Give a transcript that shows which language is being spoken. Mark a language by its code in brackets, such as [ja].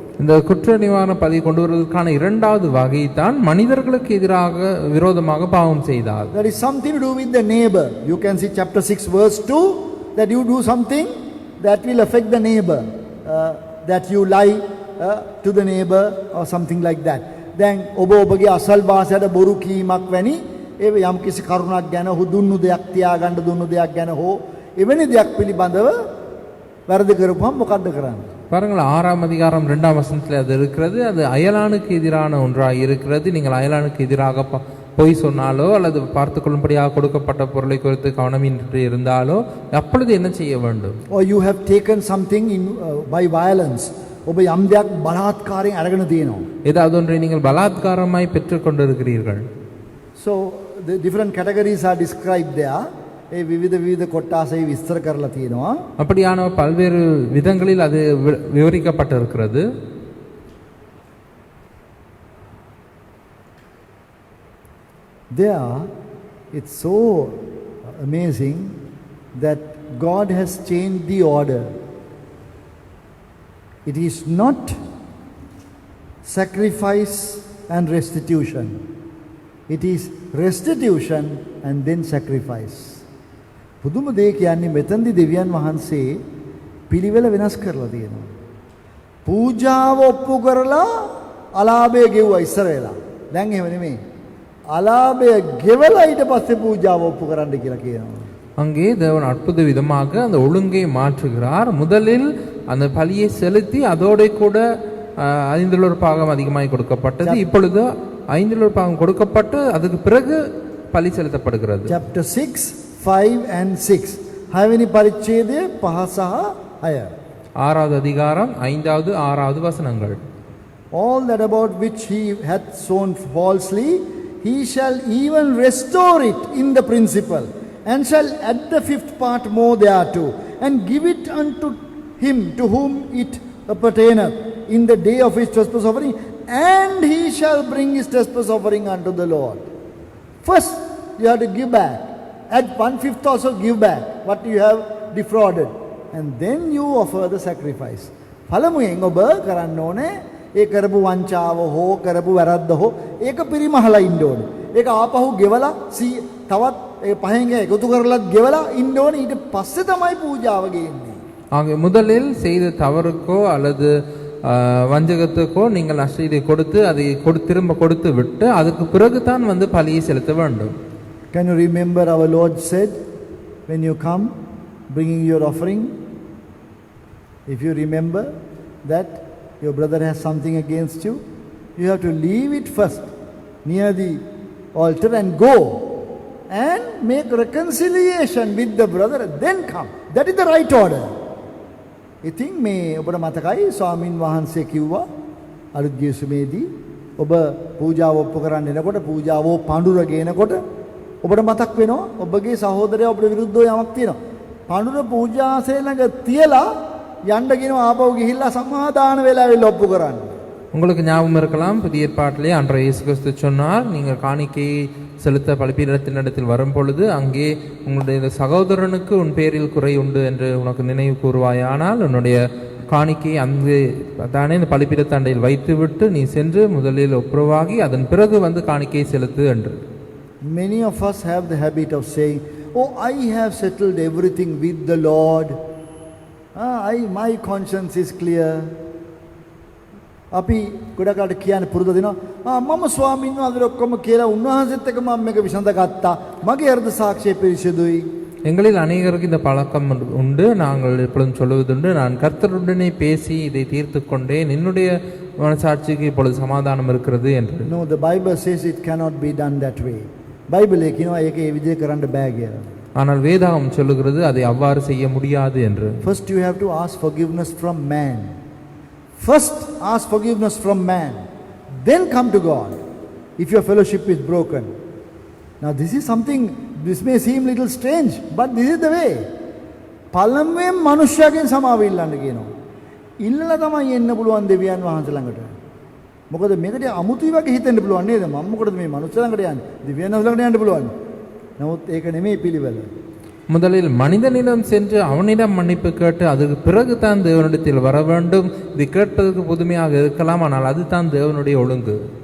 [ta] இந்த குற்ற நிவாரண பலி கொண்டு வருவதற்கான இரண்டாவது வகை தான் மனிதர்களுக்கு எதிராக விரோதமாக பாவம் செய்தால். [en] There is something to do with the neighbor. You can see chapter 6 verse 2 that you do something that will affect the neighbor, that you lie to the neighbor or something like that. [si] දැන් ඔබ ඔබගේ අසල් වාසයට බොරු කීමක් වැනි ඒ යම් කිසි කරුණක් ගැන දුන්නු දෙයක් තියාගන්න දුන්නු දෙයක් ගැන හෝ එවැනි දෙයක් පිළිබඳව වැරදි කරපුවම මොකද්ද කරන්නේ? [ta] பாருங்கள், 6ஆம் அதிகாரம் 2ஆம் வசனத்தில் அது இருக்கிறது. அது அயலானுக்கு எதிரான ஒன்றாக இருக்கிறது. நீங்கள் அயலானுக்கு எதிராக பொய் சொன்னாலோ அல்லது பார்த்து கொள்ளும்படியாக கொடுக்கப்பட்ட பொருளை குறித்து கவனமின்றி இருந்தாலோ அப்பொழுது என்ன செய்ய வேண்டும்? [en] Or you have taken something in by violence. [si] ඔබ යම් දෙයක් බලාත්කාරයෙන් අරගෙන තියෙනවා. [ta] ஏதாவது ஒன்றை நீங்கள் பலாத்காரமாய் பெற்றுக்கொண்டிருக்கிறீர்கள். [en] So the different categories are described there. [si] ඒ විවිධ කොටාසයි විස්තර කරලා තියෙනවා. [ta] அப்படியான பல்வேறு விதங்களில் அது விவரிக்கப்பட்டிருக்கிறது. [en] There it's so amazing that God has changed the order. It is not sacrifice and restitution. It is restitution and then sacrifice. [si] පුදුම දේ කියන්නේ මෙතනදී දෙවියන් වහන්සේ පිළිවෙල වෙනස් කරලා තියෙනවා. පූජාව ඔප්පු කරලා අලාභය ගෙවුවා ඉස්සර වෙලා. දැන් එහෙම නෙමෙයි. අලාභය ගෙවලා ඊට පස්සේ පූජාව ඔප්පු කරන්න කියලා කියනවා. [ta] அங்கே தேவன் அற்புத விதமாக அந்த ஒழுங்கை மாற்றுகிறார். முதலில் அந்த பலியை செலுத்தி அதோட கூட 5 பாகம் அதிகமாய் கொடுக்கப்பட்டது. இப்பொழுது 5 பாகம் கொடுக்கப்பட்டு அதுக்கு பிறகு பலி செலுத்தப்படுகிறது. [en] Chapter 6 5 and 6 [si] හයවෙනි පරිච්ඡේදය 5 සහ 6. [ta] 6வது அதிகாரம் 5வது 6வது வசனங்கள். [en] All that about which he hath sown falsely, he shall even restore it in the principal, and shall add the 5th part more thereto, and give it unto him to whom it appertaineth in the day of his trespass offering, and he shall bring his trespass offering unto the Lord. First, you have to give back. Add 1/5 also, give back what you have defrauded, and then you offer the sacrifice. [si] පළමුවෙන් ඔබ කරන්න ඕනේ ඒ කරපු වංචාව හෝ කරපු වැරද්ද හෝ ඒක පිරිමහලා ඉන්න ඕනේ. ඒක ආපහු ගෙවලා තවත් ඒ පහෙන් එකතු කරලත් ගෙවලා ඉන්න ඕනේ. ඊට පස්සේ තමයි පූජාව ගේන්නේ. [ta] ஆக முதலில் செய்த தவறுக்கோ அல்லது வஞ்சகத்துக்கோ நீங்கள் நஷ்டத்தை கொடுத்து அதை திரும்ப கொடுத்து விட்டு அதுக்கு பிறகு தான் வந்து பலியை செலுத்த வேண்டும். [en] Can you remember our Lord said when you come bringing your offering, if you remember that your brother has something against you, you have to leave it first near the altar and go and make reconciliation with the brother, then come. That is the right order. [si] ඉතින් මේ ඔබට මතකයි ස්වාමින් වහන්සේ කිව්වා අලුත් ජේසුමේදී ඔබ පූජාව ඔප්පු කරන්න එනකොට පූජාව පඳුර ගේනකොට ඔබට මතක් වෙනවා ඔබගේ සහෝදරයා ඔබට විරුද්ධව යමක් තියෙනවා. පඳුර පූජාසය ළඟ තියලා යන්න කියනවා ආපහු ගිහිල්ලා සමාදාන වෙලා ඔප්පු කරන්න. [ta] உங்களுக்கு ஞாபகம் இருக்கலாம், புதிய ஏற்பாட்டிலே அன்றைய இயேசு கிறிஸ்து சொன்னார், நீங்கள் காணிக்கையை செலுத்த பலிபீடத்தினிடத்தில் வரும் பொழுது அங்கே உங்களுடைய சகோதரனுக்கு உன் பேரில் குறை உண்டு என்று உனக்கு நினைவு கூறுவாயானால் உன்னுடைய காணிக்கையை அங்கு தானே இந்த பலிபீடத்தண்டையில் வைத்துவிட்டு நீ சென்று முதலில் ஒப்புரவாகி அதன் பிறகு வந்து காணிக்கையை செலுத்து என்று. [en] Many of us have the habit of saying, oh, I have settled everything with the Lord. My conscience is clear. [si] අපි ගොඩකට කියන්න පුරුදු දෙනවා මම ස්වාමීන් වහන්සේට ඔක්කොම කියලා උන්වහන්සේත් එක්ක මම මේක විසඳගත්තා මගේ හෘද சாட்சிය පිරිසිදුයි. [ta] எங்களில் அநேகருக்கு இந்த பழக்கம் உண்டு. நாங்கள் எப்பொழுதும் சொல்லுவதுண்டு, நான் கர்த்தருடனே பேசி இதை தீர்த்து கொண்டேன், என்னுடைய மனசாட்சிக்கு இப்பொழுது சமாதானம் இருக்கிறது என்று. [en] No, the Bible says it cannot be done that way. [si] Bible කියනවා ඒක ඒ විදිහේ කරන්න බෑ කියලා. [ta] ஆனால் வேதாகம் சொல்லுகிறது அதை அவ்வாறு செய்ய முடியாது என்று. [en] First you have to ask forgiveness from man. First ask forgiveness from man. Then come to God. If your fellowship is broken. Now this is something, this may seem little strange, but this is the way. [si] පළමුවෙන් මනුෂ්‍යයන්ගෙන් සමාව ඉල්ලන්න කියනවා. ඉල්ලලා තමයි එන්න පුළුවන් දෙවියන් වහන්සේ ළඟට. මොකද මේකට අමුතුයි වගේ හිතෙන්න පුළුවන් නේද? මම මොකටද මේ මනුෂ්‍ය ළඟට යන්නේ? දෙවියන් වහන්සේ ළඟට යන්න පුළුවන්. නමුත් ඒක නෙමෙයි පිළිවෙල. [ta] முதலில் மனிதனிடம் சென்று அவனிடம் மன்னிப்பு கேட்டு அதுக்கு பிறகு தான் தேவனிடத்தில் வர வேண்டும். இது கேட்பதற்கு புதுமையாக இருக்கலாம், ஆனால் அதுதான் தேவனுடைய ஒழுங்கு.